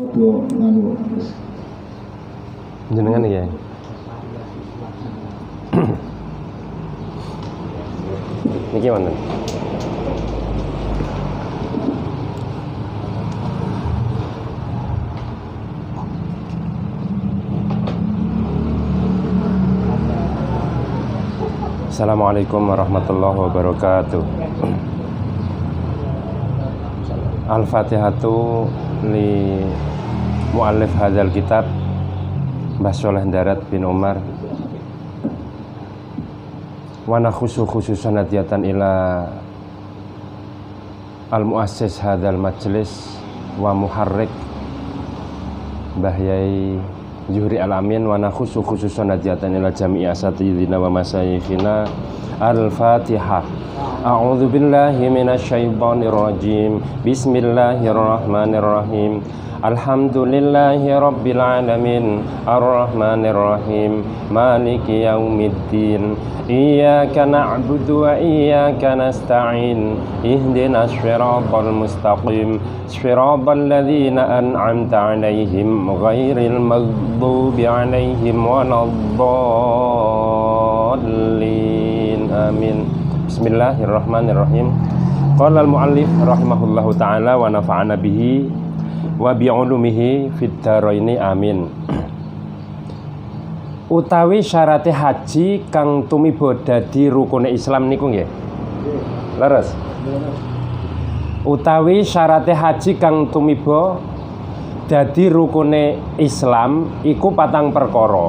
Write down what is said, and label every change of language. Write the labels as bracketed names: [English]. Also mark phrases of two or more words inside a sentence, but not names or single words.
[Javanese] do nganu jenengan ya. Niki wonten. [Arabic] السلام عليكم ورحمة الله وبركاته. الفاتحة لمؤلف هذا الكتاب Mbah Sholeh Darat bin Umar ونخص خصوصا هدية إلى المؤسس هذا المجلس ومحرك Mbah Yai Zuhri Al-Amin ونخص خصوصا هدية إلى جميع أساتذتنا ومشايخنا. Al-Fatihah. أعوذ بالله من الشيطان الرجيم. بسم الله الرحمن الرحيم. الحمد لله رب العالمين. الرحمن الرحيم. مالك يوم الدين. إياك نعبد وإياك نستعين. اهدنا الصراط المستقيم. صراط الذين أنعمت عليهم غير المغضوب عليهم ولا الضالين. Amin. Bismillahirrahmanirrahim. قال المؤلف رحمه الله تعالى ونفعنا به وبعلومه في الدارين آمين. [Javanese] Utawi syarate haji kang tumiba dadi rukune Islam niku nggih. Leres. Utawi syarate haji kang tumiba dadi rukune Islam iku 4 perkara.